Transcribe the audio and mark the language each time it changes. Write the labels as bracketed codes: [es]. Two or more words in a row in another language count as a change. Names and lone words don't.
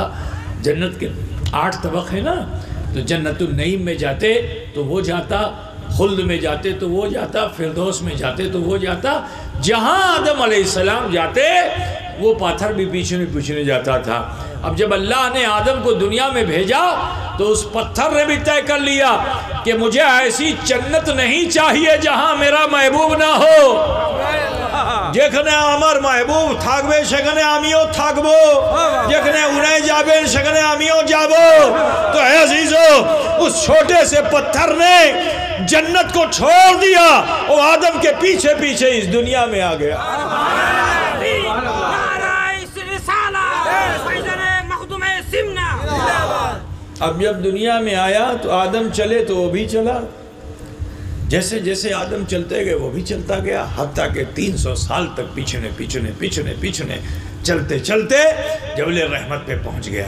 [ur] جنت کے 8 طبق ہیں نا، تو جنت النعیم میں جاتے تو وہ جاتا، خلد میں جاتے تو وہ جاتا، فردوس میں جاتے تو وہ جاتا، جہاں آدم علیہ السلام جاتے وہ پاتھر بھی پیچھے پیچھے جاتا تھا۔ اب جب اللہ نے آدم کو دنیا میں بھیجا تو اس پتھر نے بھی طے کر لیا کہ مجھے ایسی جنت نہیں چاہیے جہاں میرا محبوب نہ ہو۔ [bn] যেখানে আমার মাহবুব থাকবে সেখানে আমিও থাকবো, যেখানে উনি যাবেন সেখানে আমিও যাব। [ur] تو اے عزیزو اس چھوٹے سے پتھر نے جنت کو چھوڑ دیا اور آدم کے پیچھے پیچھے اس دنیا میں آ گیا۔ اب جب دنیا میں آیا تو آدم چلے تو وہ بھی چلا، جیسے جیسے آدم چلتے گئے وہ بھی چلتا گیا، حتیٰ کہ 300 سال تک پیچھنے چلتے چلتے جبل رحمت پہ پہنچ گیا۔